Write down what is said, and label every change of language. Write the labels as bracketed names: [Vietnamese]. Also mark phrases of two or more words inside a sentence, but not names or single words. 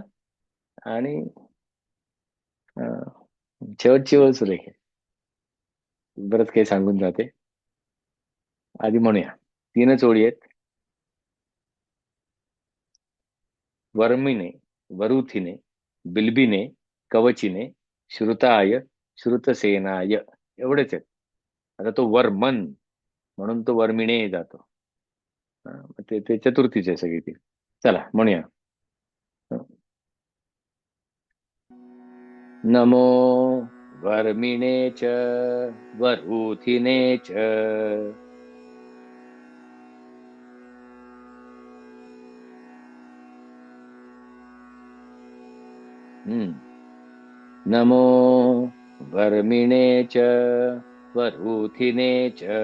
[Marathi] आणि शेवटची ओळ सुरेख आहे, बरंच काही सांगून जाते. आधी म्हणूया. 3च ओळी आहेत. [Sanskrit] वर्मिणे वरुथिने बिलबिने कवचिने श्रुताय श्रुतसेनाय, [Marathi] एवढेच आहेत. आता तो वर्मन म्हणून तो वर्मिणे जातो. ते चतुर्थीच आहे सगळी ती. चला म्हणूया. [Sanskrit] नमो वर्मिणे च वरुथिने च. नमो वर्मिणे च वरुथिने च.